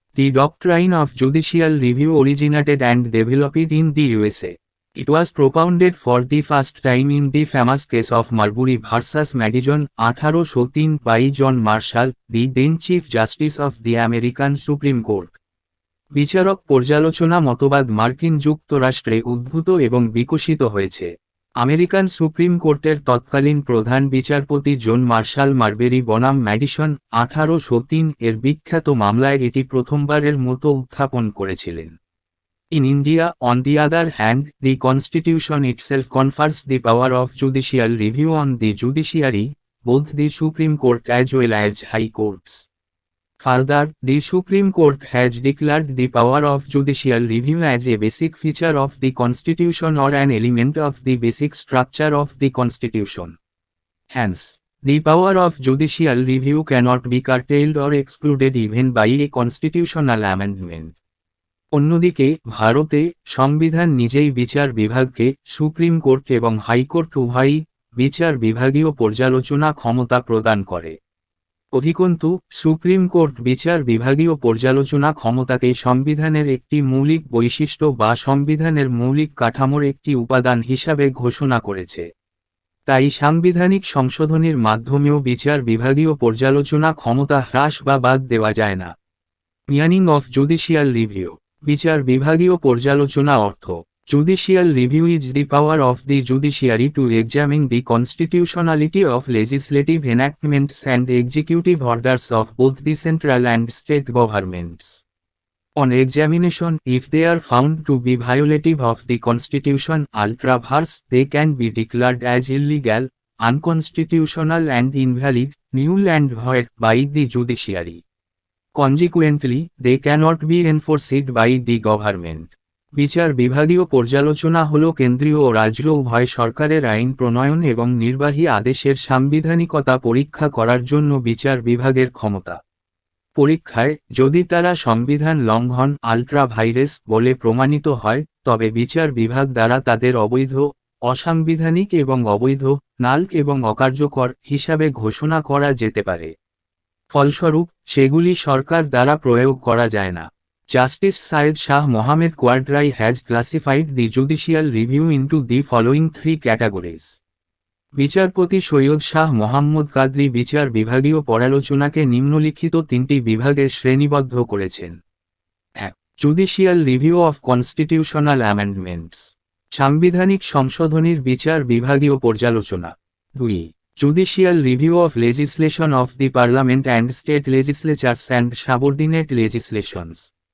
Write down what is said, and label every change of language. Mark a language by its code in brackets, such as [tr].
[en] The doctrine of judicial review originated and developed in the USA. It was propounded for the first time in the famous case of Marbury versus Madison 1803 by John Marshall, the then Chief Justice of the American Supreme Court. [bn] বিচারক পর্যালোচনা মতবাদ মার্কিন যুক্তরাষ্ট্রে উদ্ভূত এবং বিকশিত হয়েছে। American supreme কোর্টের তৎকালীন প্রধান বিচারপতি জন মার্শাল মারবেরি বনাম ম্যাডিসন 1803 এর বিখ্যাত মামলায় এটি প্রথমবারের মতো উত্থাপন করেছিলেন। [en] In India, on the other hand, the Constitution itself confers the power of judicial review on the judiciary, both the Supreme Court as well as high courts. Further, the Supreme Court has declared the power of judicial review as a basic feature of the Constitution or an element of the basic structure of the Constitution. Hence, the power of judicial review cannot be curtailed or excluded even by a constitutional amendment. [bn] অন্যদিকে ভারতে সংবিধান নিজেই বিচার বিভাগকে supreme court এবং high court উভয়ই বিচার বিভাগীয় পর্যালোচনা ক্ষমতা প্রদান করে। অধিকন্তু সুপ্রিম কোর্ট বিচার বিভাগীয় পর্যালোচনা ক্ষমতাকে সংবিধানের একটি মৌলিক বৈশিষ্ট্য বা সংবিধানের মৌলিক কাঠামোর একটি উপাদান হিসাবে ঘোষণা করেছে। তাই সাংবিধানিক সংশোধনীর মাধ্যমেও বিচার বিভাগীয় পর্যালোচনা ক্ষমতা হ্রাস বা বাদ দেওয়া যায় না। [en] Meaning of judicial review. [bn] বিচার বিভাগীয় পর্যালোচনা অর্থ: [en] Judicial review is the power of the judiciary to examine the constitutionality of legislative enactments and executive orders of both the central and state governments. On examination, if they are found to be violative of the Constitution, ultra vires, they can be declared as illegal, unconstitutional and invalid, null and void by the judiciary. Consequently, they cannot be enforced by the government. [bn] বিচার বিভাগীয় পর্যালোচনা হল কেন্দ্রীয় ও রাজ্য উভয় সরকারের আইন প্রণয়ন এবং নির্বাহী আদেশের সাংবিধানিকতা পরীক্ষা করার জন্য বিচার বিভাগের ক্ষমতা। পরীক্ষায় যদি তারা সংবিধান লঙ্ঘন আল্ট্রা ভাইরেস বলে প্রমাণিত হয়, তবে বিচার বিভাগ দ্বারা তাদের অবৈধ, অসাংবিধানিক এবং অবৈধ, নাল এবং অকার্যকর হিসাবে ঘোষণা করা যেতে পারে। ফলস্বরূপ সেগুলি সরকার দ্বারা প্রয়োগ করা যায় না। [en] Justice Syed Shah Mohammad Quadri has classified the judicial review into the following 3 categories. [bn] বিচারপতি সৈয়দ শাহ মোহাম্মদ কাদরি বিচার বিভাগীয় পর্যালোচনাকে নিম্নলিখিত 3টি বিভাগে শ্রেণীবদ্ধ করেছেন। 1. [en] Judicial review of constitutional amendments. [bn] সাংবিধানিক সংশোধনীর বিচার বিভাগীয় পর্যালোচনা। [en] 2. Judicial review of legislation of the Parliament and state legislatures and subordinate legislations.